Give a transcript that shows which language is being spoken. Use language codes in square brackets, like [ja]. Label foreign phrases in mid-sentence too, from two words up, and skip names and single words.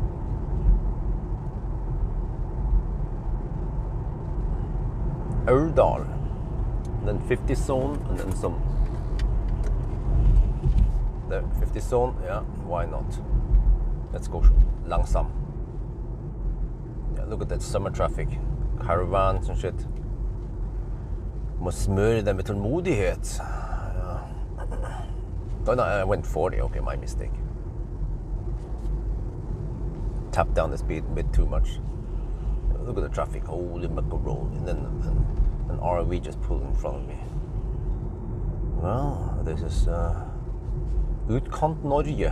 [en] Aurdal, then 50 zone, and then some. The 50 zone, yeah, why not? Let's go langsam. Yeah, look at that summer traffic, caravans and shit. [no] Må smøre dem med tålmodighet. [en] Oh no, I went 40. Okay, my mistake. Tapped down the speed a bit too much. Look at the traffic. Holy macaroni. And then an RV just pulled in front of me. Well, this is [no] Utkant Norge.